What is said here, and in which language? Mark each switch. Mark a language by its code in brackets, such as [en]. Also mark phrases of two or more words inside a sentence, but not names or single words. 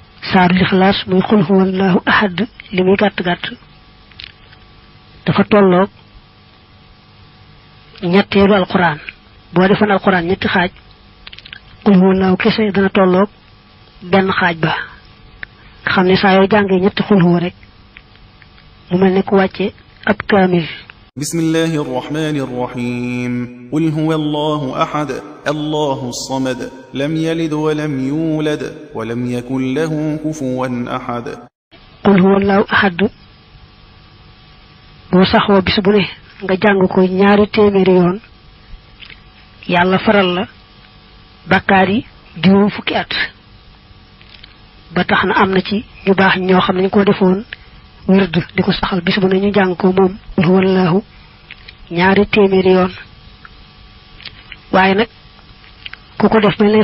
[wo] saaru lixlaas muy [ar] قل هو الله أحد [wo] li muy gàtt gàtt dafa tolloog ñetteelu alquran boo defoon alquran ñetti xaaj [ar] قل هو الله [wo] kese dana tolloog benn xaaj ba nga xam ne saa yoo jàngee ñetti [ar] قل هو [wo] rek mu mel ne ku wàcce ab kaamil. [ar] بسم الله الرحمن الرحيم قل هو الله أحد الله الصمد لم يلد ولم يولد ولم يكن له كفوا أحد قل هو الله أحد [wo] boo saxoo bis bu ne nga jàng ko ñaari téeméeri yoon yàlla faral la bakkaar yi juróom fukki at ba tax na am na ci ñu baax ñoo xam ne ñu ko defoon wird di ko saxal bis bu ne ñu jàng ko moom wallahu ñaari téeméeri yoon waaye nag ku ko def mel lay